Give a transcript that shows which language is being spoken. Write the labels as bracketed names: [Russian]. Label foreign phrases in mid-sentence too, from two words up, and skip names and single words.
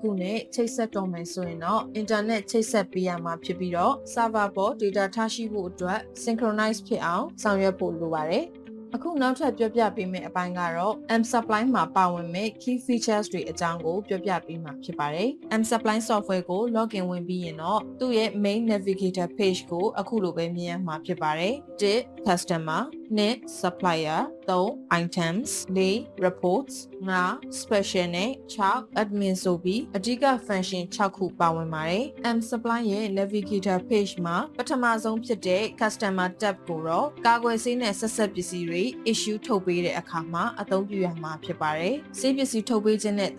[Burmese] ခုနဲ့ချိတ်ဆက်တော့မယ်ဆိုရင်တော့အင်တာနက်ချိတ်ဆက်ပေးရမှာဖြစ်ပြီးတော့ server ပေါ် data ထားရှိဖို့အတွက် synchronize ဖြစ်အောင်ဆောင်ရွက်ဖို့လိုပါတယ်။အခုနောက်ထပ်ပြောပြပေးမယ့်အပိုင်းကတော့ M Supply မှာပါဝင်မဲ့ [English] key features [Burmese] တွေအကြောင်းကိုပြောပြပေးမှာဖြစ်ပါတယ်။ M Supply Software ကို login ဝင်ပြီးရင်တော့သူ့ရဲ့ [English] main navigator page [Burmese] ကိုအခုလိုပဲမြင်ရမှာဖြစ်ပါတယ်။ 1. [English] Customer 2. Supplier 3. Items 4. Reports 5. Special နဲ့ 6. [Burmese] Admin ဆိုပြီးအဓိက function 6ခုပါဝင်ပါတယ်။ M Supply ရဲ့ [English] navigator page [Burmese] မှာပထမဆုံးဖြစ်တဲ့ [English] Customer tab [Burmese] ကိုတော့ကာကွယ်ဆေးနဲ့ဆက်ဆက်ပစ္စည်းတွေ issue ထုတ်ပေးတဲ့အခါမှာအသုံးပြုရမှာဖြစ်ပါတယ်။ဆေးပစ္စည်းထုတ်ပေးခြင်းနဲ့